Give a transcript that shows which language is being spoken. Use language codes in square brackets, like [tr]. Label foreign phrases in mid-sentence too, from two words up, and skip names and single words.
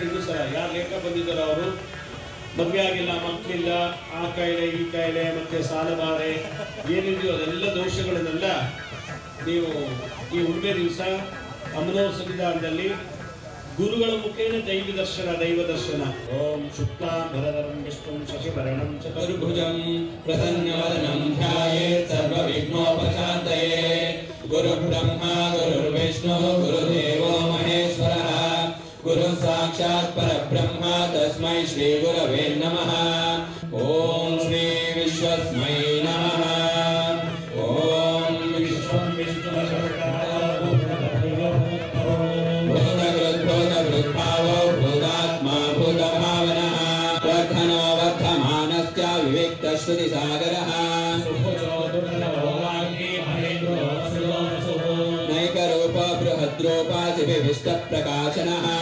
[kn] ಇನ್ನೂ ಸಲ ಯಾರು ಲೇಖ ಬಂದಿದ್ದಾರೋ ಅವರು ಮದುವೆ ಆಗಿಲ್ಲ, ಮಕ್ಕಳಿಲ್ಲ, ಆ ಕಾಯಿಲೆ ಈ ಕಾಯಿಲೆ ಮತ್ತೆ ಸಾಲಬಾರೆ ಏನಿದೆಯೋ ಅದೆಲ್ಲ ದೋಷಗಳನ್ನೆಲ್ಲ ನೀವು ಈ ಹುಣ್ಣಿಮೆ ದಿವಸ ಅಮ್ಮನವರ ಸನ್ನಿಧಾನದಲ್ಲಿ ಗುರುಗಳ ಮುಖೇನ ದೈವ ದರ್ಶನ. [sa] ॐ शुक्लाम्बरधरं विष्णुं शशिभरणं चतुर्भुजं प्रसन्नवदनं ध्यायेत् सर्वविघ्नोपशान्तये गुरु ब्रह्म गुरु विष्णु गुरुदेवो महेश्वरः गुरु साक्षात् परब्रह्म तस्मै श्री गुरवे नमः. ॐ श्री विश्वस्मै नमः. ॐ विश्वं भूतगृद्भावो भूतात्म भूतभावनः वर्धनो वर्धमानश्च विविक्तश्रुतिसागरः नैकरूप बृहद्रूपासि विविष्टप्रकाशनः